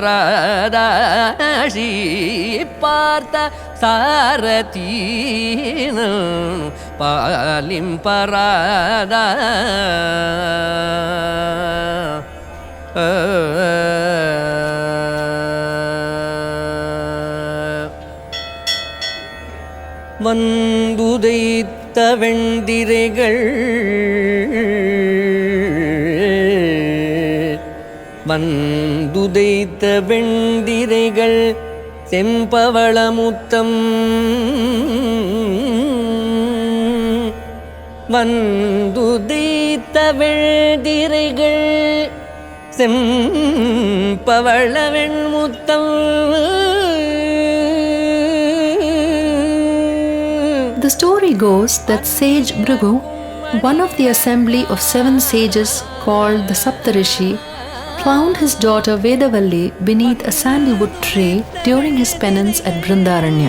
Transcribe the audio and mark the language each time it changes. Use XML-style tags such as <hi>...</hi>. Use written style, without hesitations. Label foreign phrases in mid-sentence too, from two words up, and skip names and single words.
<ta>Paradashi Parthasarathy Palim Parada வந்துதைத்த வெண்டிரைகள் வந்துதைத்த வெண்டிரைகள் செம்பவளமுத்தம் வந்துதைத்த வெண்டிரைகள் செம்பவள வெண்முத்தம்.</ta> <en>The story goes that sage Bhrigu, one of the assembly of 7 sages called the Saptarishi, found his daughter Vedavalli beneath a sandywood tree during his penance at Brindaranya.</en>